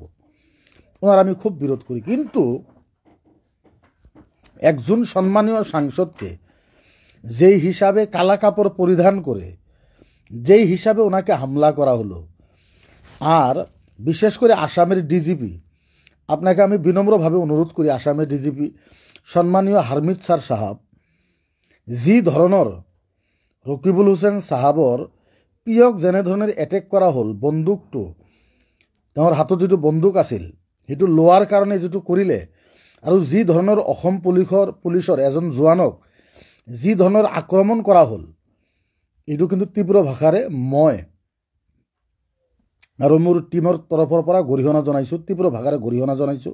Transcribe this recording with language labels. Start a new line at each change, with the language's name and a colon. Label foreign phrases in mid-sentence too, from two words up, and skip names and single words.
Bangla: ওনার আমি খুব বিরোধ করি, কিন্তু একজন সম্মানীয় সাংসদকে যেই হিসাবে কালা কাপড় পরিধান করে যেই হিসাবে ওনাকে হামলা করা হলো, আর বিশেষ করে আসামের ডিজিপি, আপনাকে আমি বিনম্রভাবে অনুরোধ করি আসামের ডিজিপি সম্মানীয় হারমিত স্যার সাহাব,
Assamese: যি ধৰণৰ ৰকিবুল হুছেইন সাহাবৰ পিয়ক যেনে ধৰণৰ এটেক কৰা হ'ল, বন্দুকটো তেওঁৰ হাতত যিটো বন্দুক আছিল সেইটো লোৱাৰ কাৰণে যিটো কৰিলে, আৰু যি ধৰণৰ অসম পুলিচৰ এজন জোৱানক যি ধৰণৰ আক্ৰমণ কৰা হ'ল, এইটো কিন্তু তীব্ৰ ভাষাৰে মই আৰু মোৰ টিমৰ তৰফৰ পৰা গৰিহণা জনাইছোঁ, তীব্ৰ ভাষাৰে গৰিহণা জনাইছোঁ।